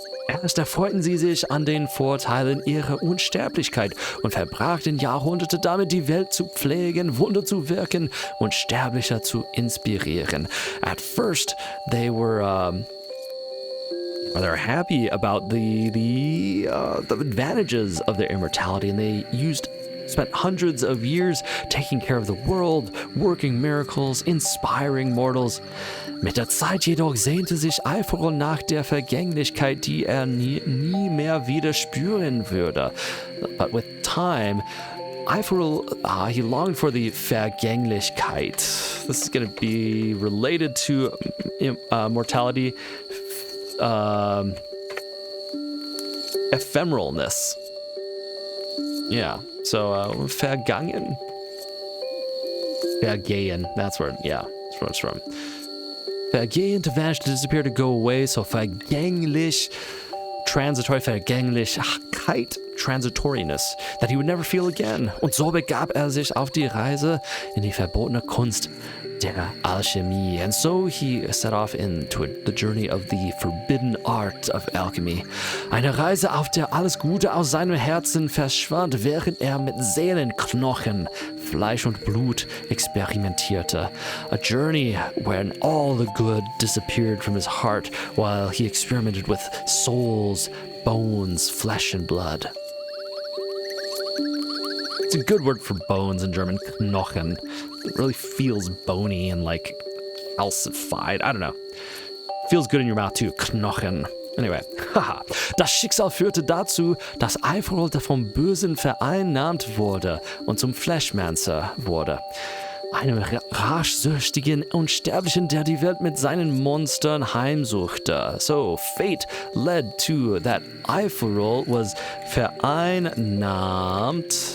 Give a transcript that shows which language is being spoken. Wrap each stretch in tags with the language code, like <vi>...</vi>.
<de>Erst erfreuten sie sich an den Vorteilen ihrer Unsterblichkeit und verbrachten Jahrhunderte damit, die Welt zu pflegen, Wunder zu wirken und Sterblicher zu inspirieren.</de> <en>At first, they're happy about the advantages of their immortality, and they spent hundreds of years taking care of the world, working miracles, inspiring mortals.</en> <de>Mit der Zeit jedoch sehnte sich Alforul nach der Vergänglichkeit, die nie mehr wieder spüren würde.</de> <en>But with time, Alforul, he longed for the Vergänglichkeit. This is going to be related to mortality. Ephemeralness. Yeah, so vergangen. Vergehen, that's where it's from. Vergehen, to vanish, to disappear, to go away, so vergänglich, transitory, Vergänglichkeit, transitoriness, that he would never feel again.</en> <de>Und so begab sich auf die Reise in die verbotene Kunst der Alchemie.</de> <en>And so he set off into the journey of the forbidden art of alchemy.</en> <de>Eine Reise, auf der alles Gute aus seinem Herzen verschwand, während mit Seelenknochen, Fleisch und Blut experimentierte.</de> <en>A journey when all the good disappeared from his heart while he experimented with souls, bones, flesh and blood. It's a good word for bones in German, Knochen. It really feels bony and like calcified. I don't know. Feels good in your mouth too, Knochen. Anyway, haha.</en> <de>Das Schicksal führte dazu, dass Alforul vom Bösen vereinnahmt wurde und zum Fleshmancer wurde. Einem rachsüchtigen Unsterblichen, der die Welt mit seinen Monstern heimsuchte.</de> <en>So, fate led to that Alforul was vereinnahmt.</en>